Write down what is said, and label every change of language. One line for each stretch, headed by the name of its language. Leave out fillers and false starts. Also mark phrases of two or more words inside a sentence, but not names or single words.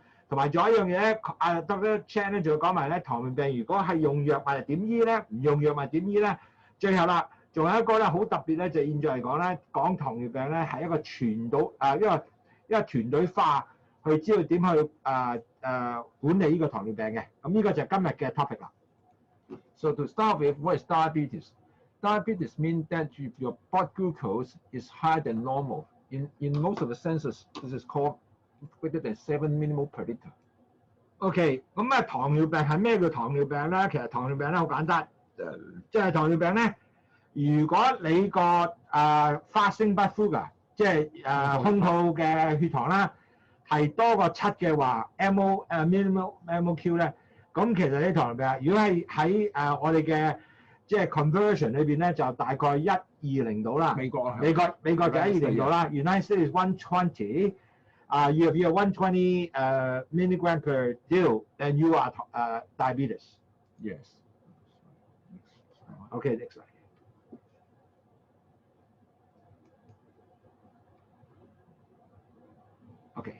Cantonese: 同埋仲有一樣嘢咧，Dr. Chan 咧仲要講埋咧，糖尿病如果係用藥物點醫咧，唔用藥物點醫咧？最後啦，仲有一個咧好特別咧，就現在嚟講咧，講糖尿病咧係一個傳導一個團隊化去知道點去管理呢個糖尿病嘅。咁呢個就係今日嘅 topic 啦。
English: So to start with, what is diabetes? Diabetes means that if your blood glucose is higher than normal. In most of the senses, this is called greater than 7 millimole per liter.
Cantonese: OK， 咁糖尿病係咩叫糖尿病咧？其實糖尿病咧好簡單，即係糖尿病咧，如果你個
English: fasting blood sugar，
Cantonese: 即係空肚嘅血糖啦，係多過7嘅話 ，
English: millimole MOQ
Cantonese: 咧，咁其實啲糖尿病，如果係喺我哋嘅即係 conversion 裏邊咧，就大概120度啦。美國就120度啦。
English: United States is 120。You have 120 milligram per deal, and you are diabetes. Yes. Okay, next slide. Okay.